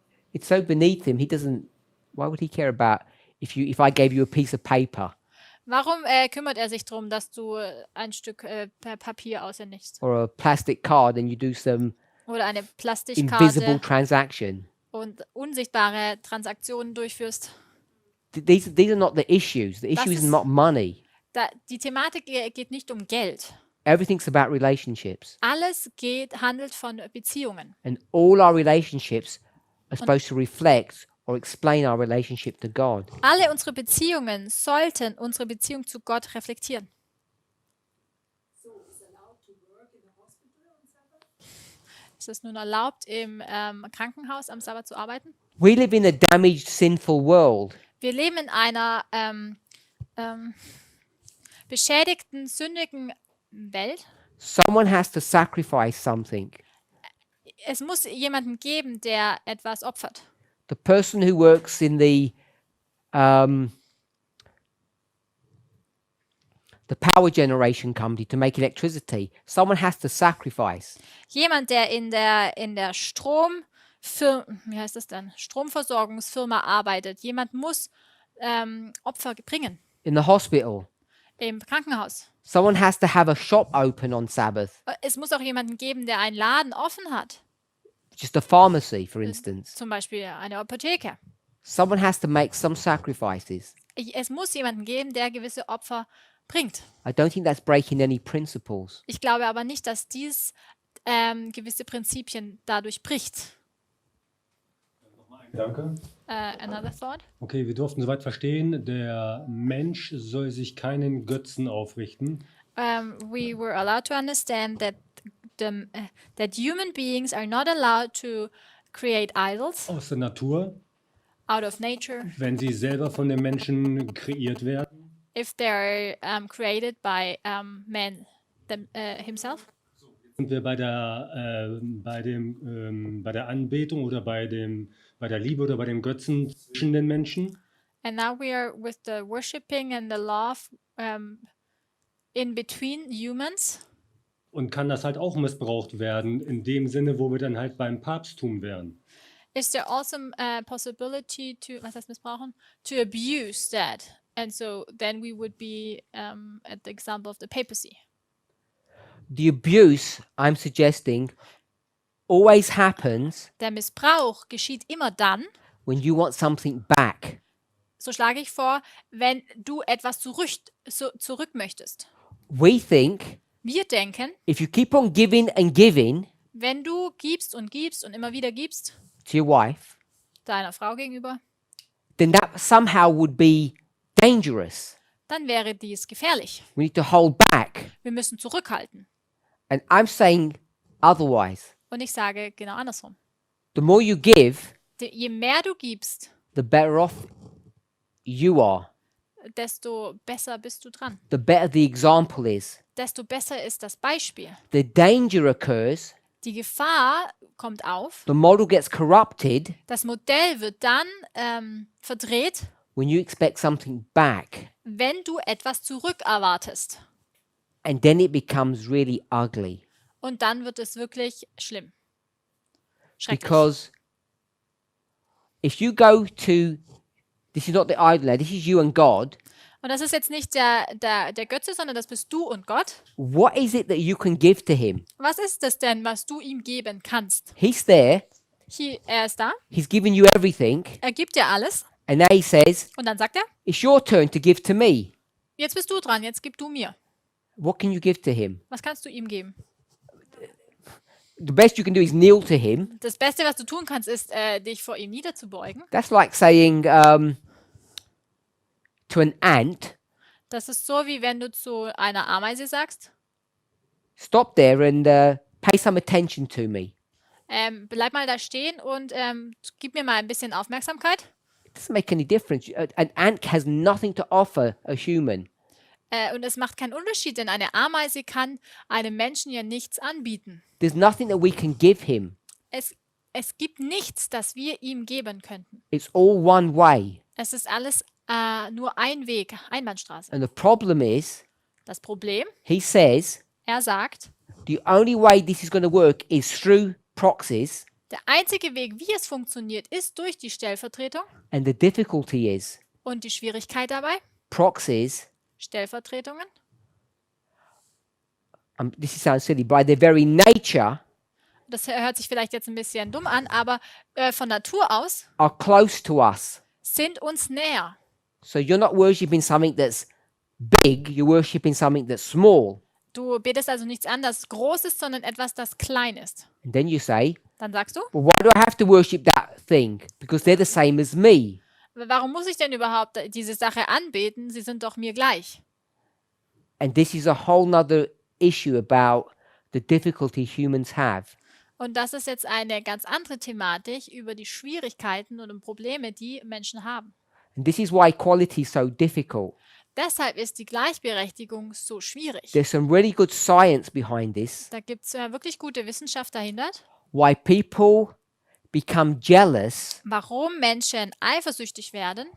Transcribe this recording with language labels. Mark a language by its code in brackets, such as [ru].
[en] It's so beneath him, he doesn't Why would he care about if I gave you a piece of paper [de] Warum kümmert er sich darum, dass du ein Stück Papier aushändigst [en] or a plastic card and you do some [de] oder eine [en] invisible [de] Plastikkarte [en] transaction? [de] und unsichtbare Transaktionen durchführst? [en] These are not the issues. The [de] Das [en] issue is [de] ist- [en] not money. [de] Die Thematik geht nicht um Geld. [en] Everything's about relationships. [de] Alles handelt von Beziehungen. [en] And all our relationships are supposed to reflect or explain our relationship to God. [de] Alle unsere Beziehungen sollten unsere Beziehung zu Gott reflektieren. Ist es nun erlaubt, im Krankenhaus am Sabbat zu arbeiten? [en] We live in a damaged, sinful world. [de] Wir leben in einer beschädigten, sündigen Welt. [en] Someone has to sacrifice something. [de] Es muss jemanden geben, der etwas opfert. [en] The person who works in the power generation company to make electricity, someone has to sacrifice. [de] Jemand, der in der wie heißt das denn? Stromversorgungsfirma arbeitet. Jemand muss Opfer bringen [en] In the hospital, [de] im Krankenhaus. [en] someone has to have a shop open on Sabbath. [de] Es muss auch jemanden geben, der einen Laden offen hat. [en] Just a pharmacy, for instance. [de] Zum Beispiel eine Apotheke. [en] Someone has to make some sacrifices. [de] Es muss jemanden geben, der gewisse Opfer bringt. [en] I don't think that's breaking any principles. [de] Ich glaube aber nicht, dass dies gewisse Prinzipien dadurch bricht. Danke. [en] Another thought? [de] Okay, wir durften soweit verstehen, der Mensch soll sich keinen Götzen aufrichten. [en] We were allowed to understand that that human beings are not allowed to create idols [de] Aus der Natur, [en] out of nature [de] wenn sie selber von den Menschen kreiert werden. [en] if they're created by man himself. [de] Sind wir bei der Anbetung oder bei der Liebe oder bei dem Götzen zwischen den Menschen? [en] And now we are with the worshiping and the love in between humans. [de] Und kann das halt auch missbraucht werden, in dem Sinne, wo wir dann halt beim Papsttum wären. [en] Is there also a possibility [de] was heißt missbrauchen? [en] To abuse that. And so then we would be at the example of the papacy. The abuse, I'm suggesting, always happens [de] Der Missbrauch geschieht immer dann, [en] when you want something back. [de] so schlage ich vor, wenn du etwas zurück möchtest. [en] We think [de] Wir denken, [en] if you keep on giving and giving [de] wenn du gibst und immer wieder gibst, [en] to your wife, [de] deiner Frau gegenüber, [en] then that somehow would be dangerous. [de] dann wäre dies gefährlich. [en] We need to hold back. [de] Wir müssen zurückhalten. [en] And I'm saying otherwise. [de] Und ich sage genau andersrum. [en] The more you give, [de] Je mehr du gibst, [en] the better off you are. [de] desto besser bist du dran. [en] The better the example is. [de] Desto besser ist das Beispiel. [en] The danger occurs, [de] Die Gefahr kommt auf. [en] the model gets corrupted [de] Das Modell wird dann verdreht, [en] when you expect something back. [de] wenn du etwas zurückerwartest. [en] And then it becomes really ugly. [de] Und dann wird es wirklich schlimm. Schrecklich. [en] Because if you go to, this is not the idol now, this is you and God. [de] Und das ist jetzt nicht der Götze, sondern das bist du und Gott. [en] What is it that you can give to him? [de] Was ist es denn, was du ihm geben kannst? [en] He's there, [de] Er ist da, [en] he's given you everything, [de] er gibt dir alles. [en] and now he says, [de] Und dann sagt er, [en] it's your turn to give to me. [de] jetzt bist du dran, jetzt gib du mir. [en] What can you give to him? [de] Was kannst du ihm geben? [en] The best you can do is kneel to him. [de] Das Beste, was du tun kannst, ist, dich vor ihm niederzubeugen. [en] That's like saying to an ant, [de] Das ist so, wie wenn du zu einer Ameise sagst, [en] stop there and pay some attention to me. [de] bleib mal da stehen und gib mir mal ein bisschen Aufmerksamkeit. [en] It doesn't make any difference. An ant has nothing to offer a human. [de] Und es macht keinen Unterschied, denn eine Ameise kann einem Menschen ja nichts anbieten. [en] There's nothing that we can give him. [de] Es gibt nichts, das wir ihm geben könnten. [en] It's all one way. [de] Es ist alles nur ein Weg, Einbahnstraße. [en] And the problem is, [de] Das Problem, [en] he says, [de] er sagt, [en] the only way this is going to work is through proxies. [de] Der einzige Weg, wie es funktioniert, ist durch die Stellvertretung. [en] And the difficulty is [de] Und die Schwierigkeit dabei, [en] proxies, [de] Stellvertretungen, [en] this sounds silly, by their very nature, [de] das hört sich vielleicht jetzt ein bisschen dumm an, aber von Natur aus [en] are close to us. [de] sind uns näher. [en] So you're not worshipping something that's big, you're worshipping something that's small. [de] Du betest also nichts an, das groß ist, sondern etwas, das klein ist. [en] And then you say, [de] Dann sagst du, [en] well, why do I have to worship that thing? Because they're the same as me. [de] warum muss ich denn überhaupt diese Sache anbeten? Sie sind doch mir gleich. [en] And this is a whole nother issue about the difficulty humans have. [de] Und das ist jetzt eine ganz andere Thematik über die Schwierigkeiten und Probleme, die Menschen haben. [en] And this is why equality is so difficult. [de] Deshalb ist die Gleichberechtigung so schwierig. [en] There's some really good science behind this. [de] Da gibt es wirklich gute Wissenschaft dahinter, [en] Why people become jealous [de] warum Menschen eifersüchtig werden,